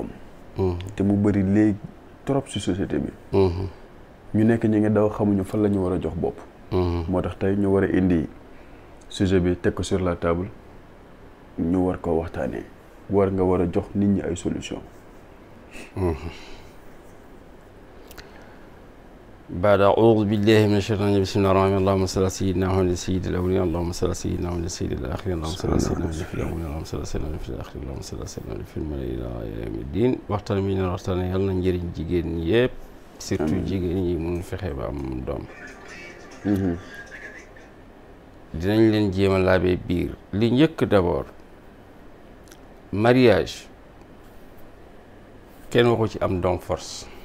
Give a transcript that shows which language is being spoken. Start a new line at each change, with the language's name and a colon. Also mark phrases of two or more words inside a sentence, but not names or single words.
Wolof: te mu bëri léegi trop ci société bi. ñu nekk ñi ngi daw xamuñu fan la ñu war a jox bopp. moo tax tey ñu war a indi sujet bi teg ko
French: sur la table
Wolof: ñu war koo waxtaanee nga war a jox nit ñi ay solution.
Arabic: بعد أعوذ بالله من الشيطان الرجيم بسم الله الرحمن الرحيم اللهم صل على سيدنا محمد سيد الأولين اللهم صل على سيدنا محمد سيد الآخرين اللهم صل على سيدنا محمد في الأولين اللهم صل على سيدنا محمد في الآخرين اللهم صل على سيدنا محمد في الملائكة إلى يوم الدين
Wolof: waxtaan bi ñu waxtaan yàlla na njëriñ jigéen ñi yëpp surtout jigéen ñi mun fexe ba am doom. dinañ leen jéem a laabee biir li njëkk
French: d'abord mariage
Wolof: kenn waxu ci am doom force.